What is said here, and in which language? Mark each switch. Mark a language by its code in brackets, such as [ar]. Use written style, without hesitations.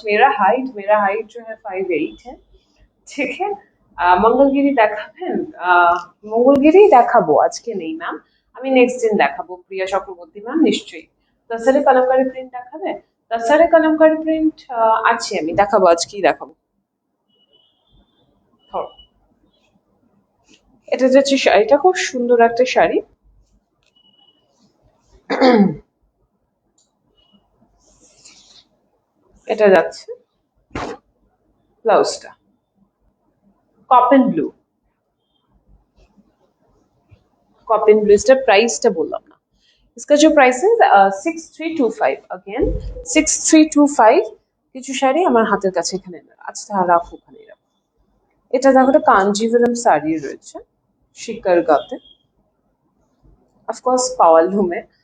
[hi] मेरा हाइट जो है 5'8" है, ঠিক है। [bn] মঙ্গলগিরি দেখাবেন? মঙ্গলগিরি দেখাবো, আজকে নেই ম্যাম, আমি নেক্সট দিন দেখাবো। প্রিয়া চক্রবর্তী ম্যাম নিশ্চয়ই। তাসারে কলমকারি প্রিন্ট দেখাবে? তাসারে কলমকারি প্রিন্ট আছে, আমি দেখাবো, আজকেই দেখাবো। ধরো, এটা যাচ্ছে শাড়িটা, খুব সুন্দর একটা শাড়ি। এটা যাচ্ছে ব্লাউজটা कॉटन ब्लू, कॉटन ब्लू। इसका प्राइसটা বললাম না। [hi] इसका जो प्राइस है 6325 अगेन 6325। [bn] কিছু শাড়ি আমার হাতের কাছে এখানে, আচ্ছা রাখো ওখানে রাখো। এটা দেখো একটা কাঞ্জিভরম শাড়ি রয়েছে শিকারগাতে, অফকোর্স পাওয়ার লুমে।